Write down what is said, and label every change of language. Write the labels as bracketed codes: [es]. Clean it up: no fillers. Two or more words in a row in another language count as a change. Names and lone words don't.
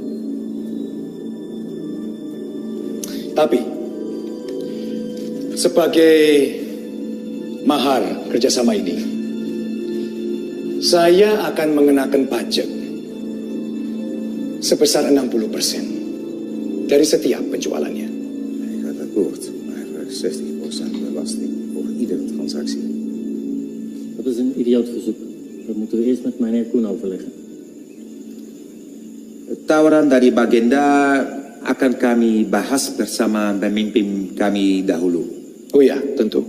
[id] Tapi, sebagai mahar kerjasama ini, saya akan mengenakan pajak sebesar 60% dari setiap penjualannya. [nl] Ik had akkoord, maar 60% belasting voor iedere transactie. Dat is een idioot verzoek. Dat moeten we eerst met meneer Koen overleggen. [id] Tawaran dari Bagenda akan kami bahas bersama pemimpin kami dahulu. Oh ya, tentu.